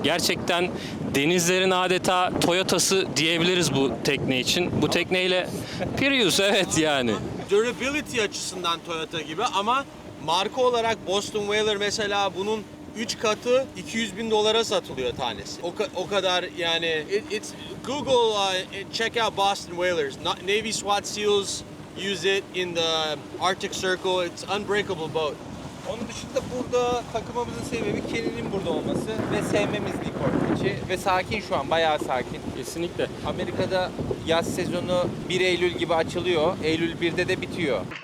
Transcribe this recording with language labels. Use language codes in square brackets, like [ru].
[tr] Gerçekten denizlerin adeta Toyota'sı diyebiliriz bu tekne için. Bu tekneyle Prius, evet yani. Durability açısından Toyota gibi ama marka olarak Boston Whaler mesela bunun 3 katı 200.000 dolara satılıyor tanesi. O kadar yani [en] it's Google check out Boston Whalers. Navy SWAT SEALs use it in the Arctic Circle. It's unbreakable boat. [tr] Onun dışında burada takılmamızın sebebi Kenny'nin burada olması ve sevmemiz Newport Beach'i ve sakin şu an, bayağı sakin. Kesinlikle. Amerika'da yaz sezonu 1 Eylül gibi açılıyor, Eylül 1'de de bitiyor.